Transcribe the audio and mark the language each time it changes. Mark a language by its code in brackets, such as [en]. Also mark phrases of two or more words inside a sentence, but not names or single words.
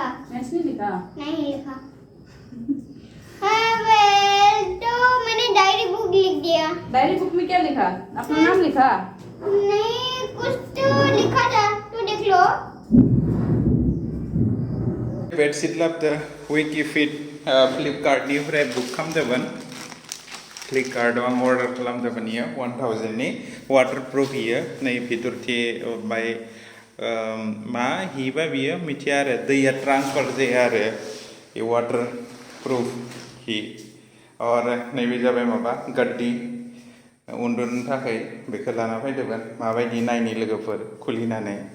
[hi] मैथ्स नहीं लिखा नहीं लिखा तो मैंने डायरी बुक लिख दिया डायरी बुक में क्या लिखा अपना नाम लिखा नहीं कुछ तो लिखा था तो देख लो [brx] बेडशीट लाबदो विकी फिट फ्लिपकार्टनिफ्राय बुक खालामदोंमोन फ्लिपकार्टआव आं अर्डार खालामदोंमोन इयो 1000 नि वाटारप्रुफ इयो नै भितरथि बाय मा हिबा बियो मिथिया आरो दैया ट्रान्सफार जाया आरो बे वाटारप्रुफ हि आरो नैबे जाबाय माबा गाद्दि उन्दुनो थाखाय बेखौ लाना फैदोंमोन माबायदि नायनि लोगोफोर खुलिनानै